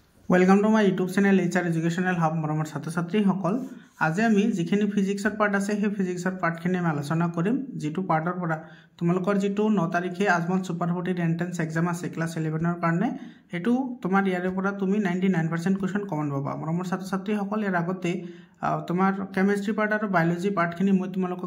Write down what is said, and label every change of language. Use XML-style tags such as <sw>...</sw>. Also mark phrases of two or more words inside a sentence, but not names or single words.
<en>welcome to my YouTube channel HR Educational Hub</en> <as>मरমৰ ছাত্ৰ ছাত্ৰীসকল আজি আমি যিখিনি ফিজিক্সৰ পাৰ্ট আছে সেই ফিজিক্সৰ পাৰ্টখিনি আমি আলোচনা কৰিম যেটো পাৰ্টৰ পৰা তোমালোকৰ যেটো 9 তাৰিখে আজমল সুপাৰ 40</as> <en>entrance exam</en> <as>আছে ক্লাস 11 ৰ কাৰণে এটো তোমাৰ ইয়াৰে পৰা তুমি 99% কোৱেশ্চন কমন পাবা মৰমৰ ছাত্ৰ ছাত্ৰীসকল ইয়াৰ আগতে তোমাৰ</as> <en>chemistry part</en> <as>আৰু বায়োলজি পাৰ্টখিনি মই তোমালোকক</as>